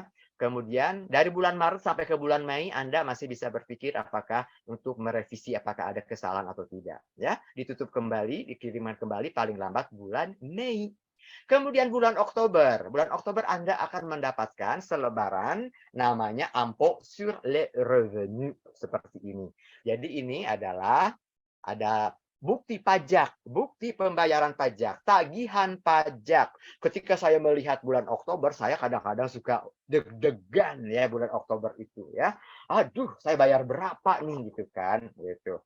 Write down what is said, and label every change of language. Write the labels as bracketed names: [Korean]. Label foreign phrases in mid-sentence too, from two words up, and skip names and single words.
[Indonesian] Kemudian dari bulan Maret sampai ke bulan Mei Anda masih bisa berpikir apakah untuk merevisi apakah ada kesalahan atau tidak ya. Ditutup kembali, dikirimkan kembali paling lambat bulan Mei. Kemudian bulan Oktober Anda akan mendapatkan selebaran namanya [French] impôt sur les revenus [Indonesian] seperti ini. Jadi ini adalah ada bukti pajak, bukti pembayaran pajak, tagihan pajak. Ketika saya melihat bulan Oktober, saya kadang-kadang suka deg-degan ya bulan Oktober itu ya. Aduh, saya bayar berapa nih gitu kan, gitu.